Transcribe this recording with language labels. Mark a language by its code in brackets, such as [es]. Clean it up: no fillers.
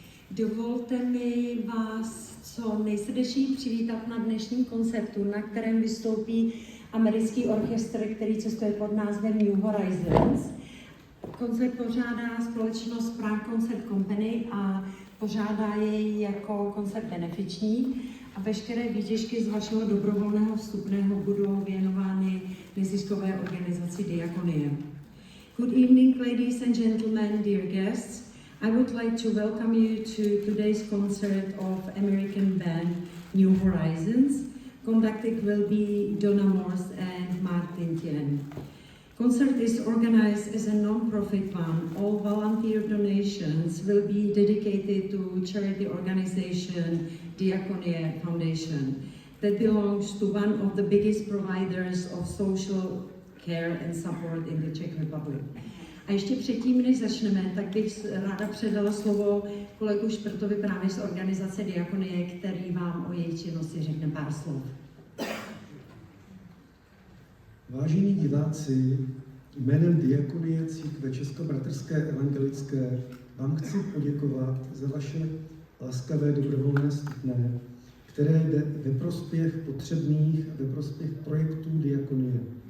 [cs] Dovolte mi vás co nejsrdečněji přivítat na dnešním koncertu, na kterém vystoupí americký orchestr, který cestuje pod názvem New Horizons. Koncert pořádá společnost Prague Concert Company a pořádá jej jako koncert benefiční a veškeré výtěžky z vašeho dobrovolného vstupného budou věnovány neziskové organizaci Diakonie. [en] Good evening, ladies and gentlemen, dear guests. I would like to welcome you to today's concert of American band New Horizons. Conducting will be Donna Morse and Martin Tien. Concert is organized as a non-profit one. All volunteer donations will be dedicated to charity organization Diakonie Foundation that belongs to one of the biggest providers of social care and support in the Czech Republic. [cs] A ještě předtím, než začneme, tak bych ráda předala slovo kolegu Šprtovi právě z organizace Diakonie, který vám o její činnosti řekne pár slov. Vážení diváci, jménem Diakonie Církve Českobratrské evangelické vám chci poděkovat za vaše laskavé dobrovolné vstupné, které jde ve prospěch potřebných a ve prospěch projektů Diakonie.